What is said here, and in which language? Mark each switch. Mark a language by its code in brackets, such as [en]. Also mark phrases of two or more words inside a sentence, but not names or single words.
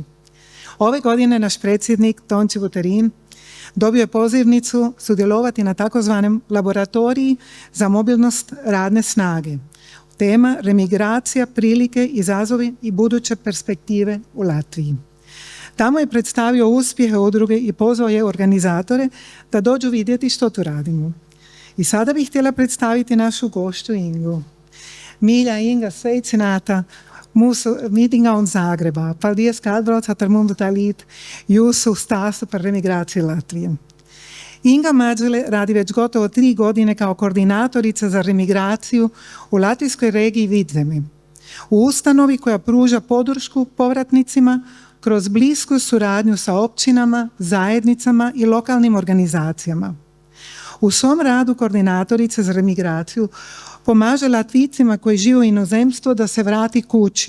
[hr] Ove godine naš predsjednik Tonči Buterin dobio je pozivnicu sudjelovati na takozvanom laboratoriji za mobilnost radne snage. Tema remigracija, prilike, izazovi i buduće perspektive u Latviji. Tamo je predstavio uspjehe udruge i pozvao je organizatore da dođu vidjeti što tu radimo. I sada bih htjela predstaviti našu gošću Ingu. [lv] Mīļā Inga, sveicināta mūsu mītingā un Zāgrebā. Paldies, ka atbraucāt ar mums dalīt jūsu stāstu par remigrāciju Latviju. [hr] Inga Mađule radi već gotovo 3 godine kao koordinatorica za remigraciju u latvijskoj regiji Vidzemi. U ustanovi koja pruža podršku povratnicima kroz blisku suradnju sa općinama, zajednicama i lokalnim organizacijama. U svom radu koordinatorica za remigraciju pomaže Latvijcima koji žive u inozemstvu da se vrati kući.